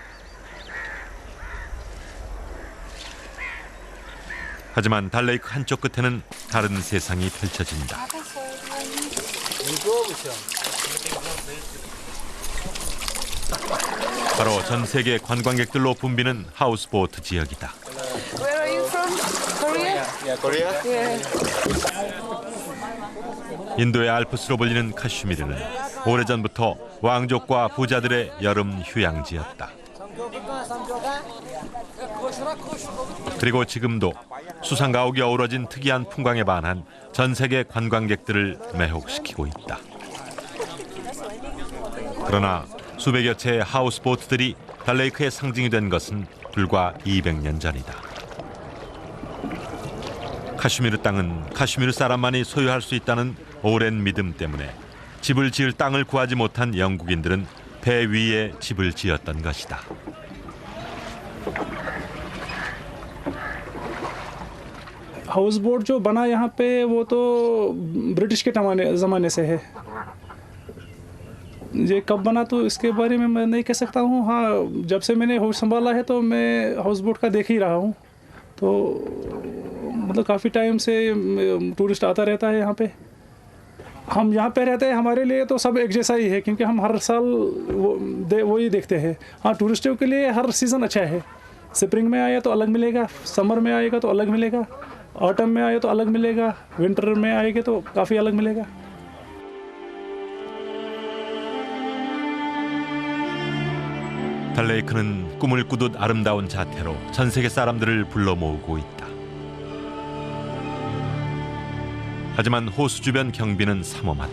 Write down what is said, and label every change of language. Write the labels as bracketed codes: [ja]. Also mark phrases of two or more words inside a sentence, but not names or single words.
[ko] 하지만 달레이크 한쪽 끝에는 다른 세상이 펼쳐진다. 바로 전 세계 관광객들로 붐비는 하우스보트 지역이다. [en] Where are you from? Korea? Yeah, Korea? Yeah. [ko] 인도의 알프스로 불리는 카슈미르는 오래전부터 왕족과 부자들의 여름 휴양지였다. 그리고 지금도 수상가옥이 어우러진 특이한 풍광에 반한 전 세계 관광객들을 매혹시키고 있다. 그러나 수백여 채의 하우스보트들이 달레이크의 상징이 된 것은 불과 200년 전이다. 카슈미르 땅은 카슈미르 사람만이 소유할 수 있다는 오랜 믿음 때문에 집을 지을 땅을 구하지 못한 영국인들은 배 위에 집을 지었던 것이다. [en] house boat [hi] जो बना यहाँ पे वो तो ब्रिटिश के ज़माने से है। ये कब बना तो इसके बारे में मैं नहीं कह सकता हूँ। हाँ, जब से मैंने हाउस संभाला है तो मैं [en] house boat [hi] का देख ही रहा हूँ। तो मतलब काफ़ी टाइम से टूरिस्ट आता रहता है यहाँ पे। हम यहाँ पे रहते हैं, हमारे लिए तो सब एक जैसा ही है क्योंकि हम हर साल वो ही देखते हैं। हाँ, टूरिस्टों के लिए हर सीज़न अच्छा है। स्प्रिंग में आया तो अलग मिलेगा, समर में आएगा तो अलग मिलेगा, ऑटम में आए तो अलग मिलेगा, विंटर में आएगा तो काफ़ी अलग मिलेगा। [ko] 달레이크는 꿈을 꾸듯 아름다운 자태로 전 세계 사람들을 불러 모으고 있다. 하지만 호수 주변 경비는 삼엄하다.